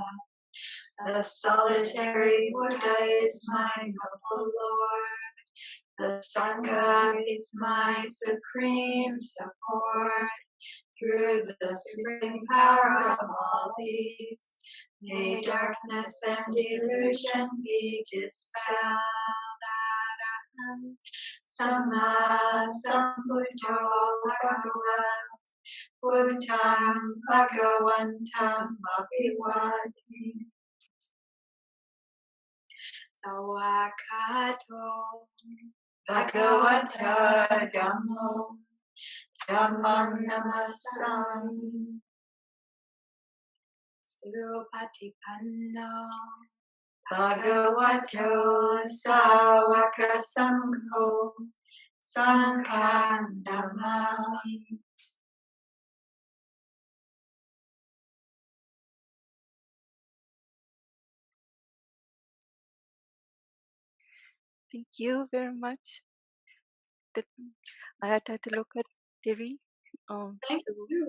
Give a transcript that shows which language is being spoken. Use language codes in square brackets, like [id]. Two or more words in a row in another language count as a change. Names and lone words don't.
[en] The solitary Buddha is my noble Lord. The Sangha is my supreme support. Through the supreme power of all these, may darkness and delusion be dispelled. [pi] Samma Sambuddho Bhagava Buddham Bhagavantam Abhivadami. Sawakato Bhagavata Dhammo Dhammam namasami. Supatipanno Bhagavato Sāvaka Sangho Sangham Namami. [en] Thank you very much, Tathālokā Devi, Thank you.